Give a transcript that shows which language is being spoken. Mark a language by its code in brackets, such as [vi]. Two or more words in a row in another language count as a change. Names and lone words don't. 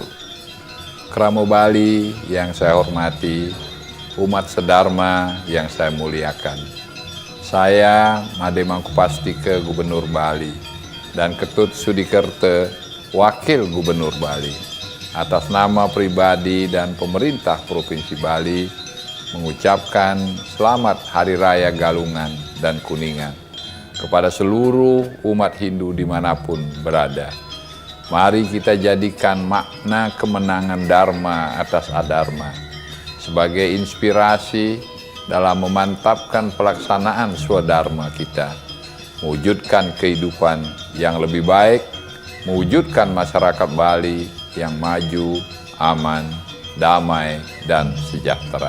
[id] Kramo Bali yang saya hormati, umat sedharma yang saya muliakan. Saya Made Mangkupastike, Gubernur Bali, dan Ketut Sudikerte, Wakil Gubernur Bali, atas nama pribadi dan pemerintah Provinsi Bali, mengucapkan selamat Hari Raya Galungan dan Kuningan kepada seluruh umat Hindu dimanapun berada. Mari kita jadikan makna kemenangan Dharma atas Adharma sebagai inspirasi dalam memantapkan pelaksanaan swadharma kita, mewujudkan kehidupan yang lebih baik, mewujudkan masyarakat Bali yang maju, aman, damai, dan sejahtera.